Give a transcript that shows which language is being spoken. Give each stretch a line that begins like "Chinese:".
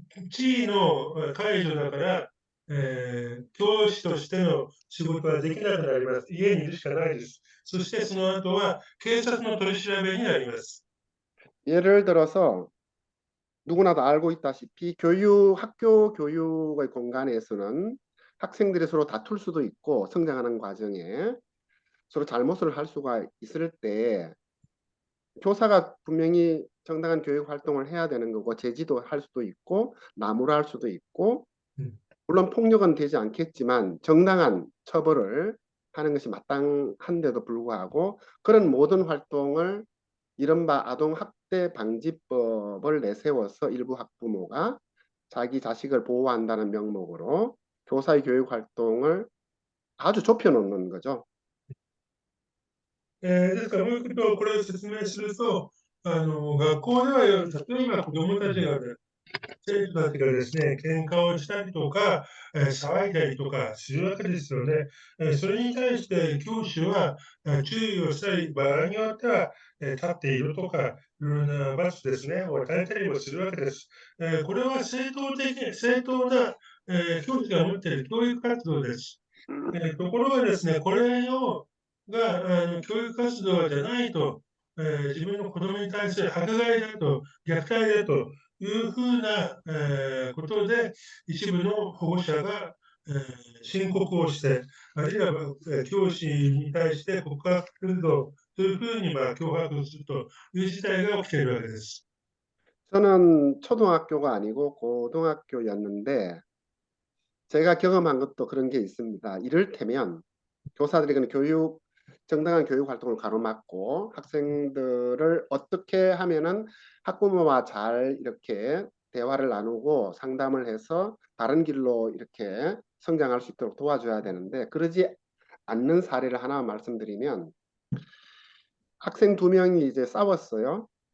Japanese: 地位の解除だから、教師としての仕事はできなくなります。家にいるしかないです。そしてその後は警察の取り調べになります。
Korean: 예를 들어서 누구나도 알고 있다시피 학교 교육의 공간에서는 학생들이 서로 다툴 수도 있고 성장하는 과정에 서로 잘못을 할 수가 있을 때 교사가 분명히 정당한 교육 활동을 해야 되는 거고 제지도 할 수도 있고 나무랄 수도 있고 물론 폭력은 되지 않겠지만 정당한 처벌을 하는 것이 마땅한데도 불구하고 그런 모든 활동을 이른바 아동학대 방지법을 내세워서 일부 학부모가 자기 자식을 보호한다는 명목으로 교사의 교육 활동을 아주 좁혀놓는 거죠.
Japanese: ですからもう一度これを説明すると、学校では例えば子どもたちが生徒たちがですね、喧嘩をしたりとか、騒いだりとかするわけですよね。それに対して教師は、注意をしたり、場合によっては、立っているとか、いろいろな罰ですね、を与えたりもするわけです。これは正当な、教師が持っている教育活動です。ところがですね、これが教育活動じゃないと、自分の子供に対する迫害だと、虐待だというふうな、ことで、一部の保護者が、申告をして、あるいは、教師に対して告発するというふうに、脅迫するという事態が起きているわけです。
Korean: 저는 초등학교가 아니고 고등학교였는데 제가 경험한 것도 그런 게 있습니다. 이를테면 교사들이 그런 정당한 교육 활동을 가로막고 학생들을 어떻게 하면은 학부모와 잘 이렇게 대화를 나누고 상담을 해서 바른 길로 이렇게 성장할 수 있도록 도와줘야 되는데 그러지 않는 사례를 하나 말씀드리면 학생 두 명이 이제 싸웠어요.